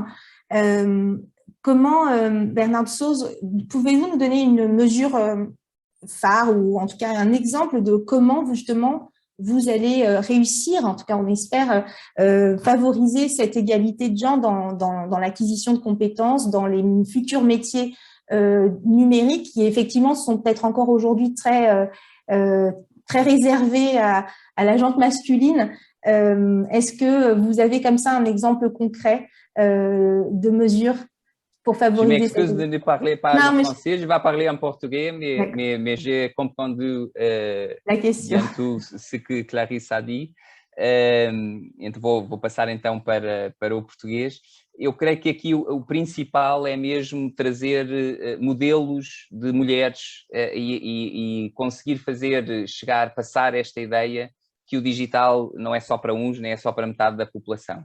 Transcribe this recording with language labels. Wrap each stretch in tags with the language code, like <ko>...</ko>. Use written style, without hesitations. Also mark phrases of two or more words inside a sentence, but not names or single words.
<fr>Comment, Bernardo Souza, pouvez-vous nous donner une mesure phare ou en tout cas un exemple de comment justement vous allez réussir, en tout cas on espère, favoriser cette égalité de genre dans l'acquisition de compétences, dans les futurs métiers numériques qui effectivement sont peut-être encore aujourd'hui très réservés à la gente masculine. Est-ce que vous avez comme ça un exemple concret de mesures pour favoriser? Je m'excuse de ne parler pas le français, je vais parler en portugais, mais j'ai compris la question. tout ce que Clarisse a dit.</fr> <pt>Então vou passar então para o português. Eu creio que aqui o principal é mesmo trazer modelos de mulheres e conseguir passar esta ideia que o digital não é só para uns, nem é só para metade da população.</pt>